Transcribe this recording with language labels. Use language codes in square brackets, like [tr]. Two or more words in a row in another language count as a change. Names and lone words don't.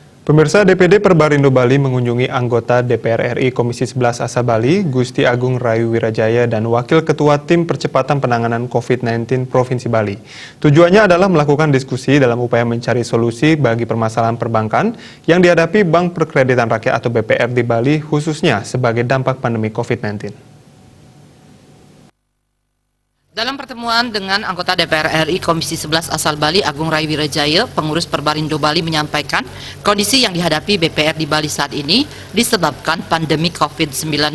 [id] Pemirsa DPD Perbarindo Bali mengunjungi anggota DPR RI Komisi 11 Asa Bali, Gusti Agung Rayu Wirajaya dan Wakil Ketua Tim Percepatan Penanganan COVID-19 Provinsi Bali. Tujuannya adalah melakukan diskusi dalam upaya mencari solusi bagi permasalahan perbankan yang dihadapi Bank Perkreditan Rakyat atau BPR di Bali khususnya sebagai dampak pandemi COVID-19. Dalam pertemuan dengan anggota DPR RI Komisi 11 asal Bali, Agung Rayu Wirajaya, pengurus Perbarindo Bali menyampaikan kondisi yang dihadapi BPR di Bali saat ini disebabkan pandemi COVID-19.